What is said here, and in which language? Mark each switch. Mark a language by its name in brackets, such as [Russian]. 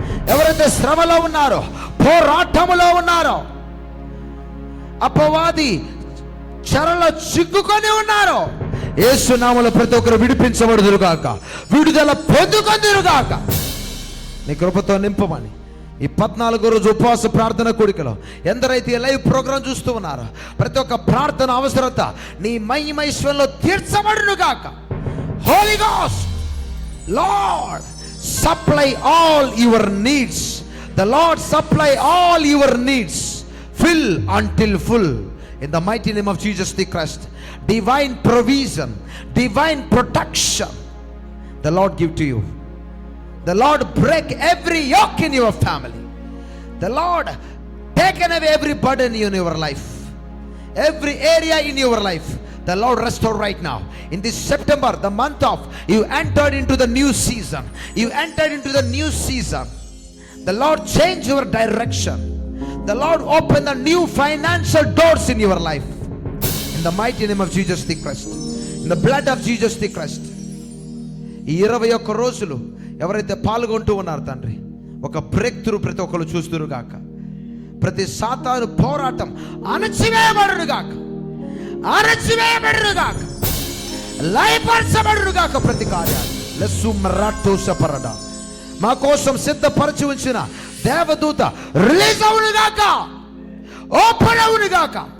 [Telugu] ఎవరైతే శ్రమలో ఉన్నారో, పోరాటములో ఉన్నారో, అపవాది చెరలో చిక్కుకొని ఉన్నారో యేసు నామములో ప్రతి ఒక్కరు విడిపించబడుదురు గాక, విడుదల పొందుకొందురు గాక. నీ కృపతో నింపమని ఈ 14 రోజు ఉపవాస ప్రార్థన కూడికలో ఎందరైతే లైవ్ ప్రోగ్రాం చూస్తూ ఉన్నారో ప్రతి ఒక్క ప్రార్థన అవసరత నీ మహిమైశ్వర్యంలో తీర్చబడును గాక. [English] Holy ghost, Lord, supply all your needs. The Lord supply all your needs. Fill until full. In the mighty name of Jesus the Christ. Divine provision, divine protection the Lord give to you. The Lord break every yoke in your family. The Lord taken away every burden in your life. Every area in your life the Lord restore right now. In this September, the month of, you entered into the new season. You entered into the new season. The Lord change your direction. The Lord open the new financial doors in your life. In the mighty name of Jesus the Christ. In the blood of Jesus the Christ. [Telugu] ఈ 21 రోజులు ఎవరైతే పాల్గొంటూ ఉన్నారు తండ్రి, ఒక break through ప్రతి ఒక్కరు చూస్తురు గాక. ప్రతి సాతాను పోరాటం అణచివేయబడును గాక, అణచివేయబడునుగాక, లయపరచబడునుగాక. ప్రతి కార్యాలు లెస్సుమరాటోసపరడ మా కోసం సిద్ధపరచి ఉంచిన దేవదూత రిలీజ్ అవునుగాక, ఓపెన్ అవునుగాక.